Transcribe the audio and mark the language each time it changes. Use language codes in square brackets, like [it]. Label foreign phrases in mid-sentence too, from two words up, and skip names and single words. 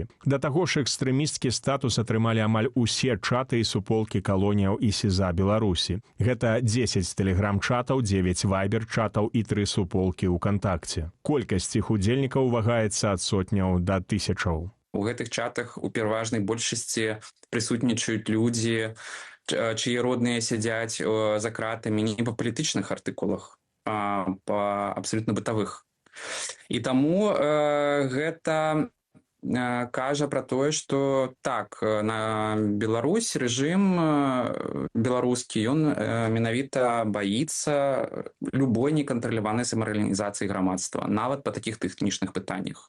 [be] Да таго ж экстрэмісцкі статус атрымалі амаль усе чаты і суполкі калоніяў і СІЗА Беларусі. Гэта 10 тэлеграм-чатаў, 9 вайбер-чатаў і 3 суполкі ў кантакце. Колькасць іх удзельнікаў вагаецца ад сотняў да тысячаў. У гэтых чатах у пераважнай большасці прысутнічаюць людзі, [ru] чьи родные сидят за кратами не по [be] палітычных артыкулах, [ru] а по абсолютно бытавых. [be] І таму гэта кажа пра тое, што так, на Беларусь рэжым беларускі, ён менавіта баіцца любой некантраляванай самаарганізацыі грамадства, нават па такіх тэхнічных пытаннях.